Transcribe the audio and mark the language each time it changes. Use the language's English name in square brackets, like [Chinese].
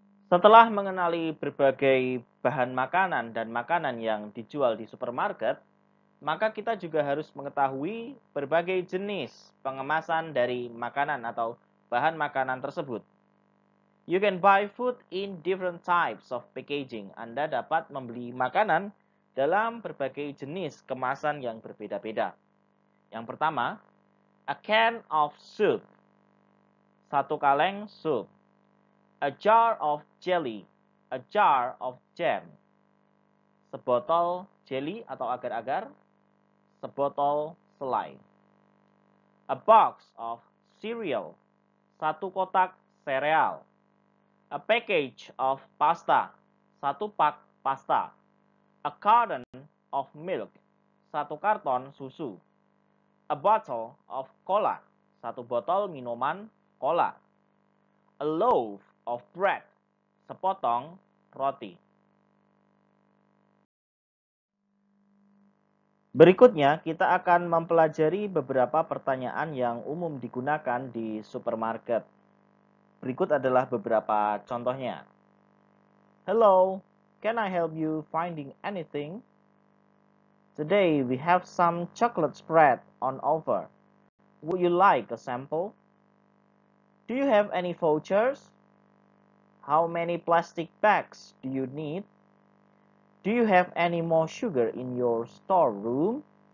[Indonesian] Setelah mengenali berbagai bahan makanan dan makanan yang dijual di supermarket, maka kita juga harus mengetahui berbagai jenis pengemasan dari makanan atau bahan makanan tersebut. [English] You can buy food in different types of packaging. [Indonesian] Anda dapat membeli makanan dalam berbagai jenis kemasan yang berbeda-beda. Yang pertama, [English] a can of soup. [Indonesian] Satu kaleng sup. [English] A jar of jelly, a jar of jam. [Indonesian] Sebotol jelly atau agar-agar, sebotol selai. [English] A box of cereal, [Indonesian] satu kotak sereal. [English] A package of pasta, [Indonesian] satu pak pasta. [English] A carton of milk, [Indonesian] satu karton susu. [English] A bottle of cola. [Indonesian] Satu botol minuman cola. [English] A loaf of bread. [Indonesian] Sepotong roti. Berikutnya, kita akan mempelajari beberapa pertanyaan yang umum digunakan di supermarket. Berikut adalah beberapa contohnya. [English] Hello, can I help you finding anything? Today we have some chocolate spread on offer. Would you like a sample? Do you have any vouchers? How many plastic bags do you need? Do you have any more sugar in your storeroom?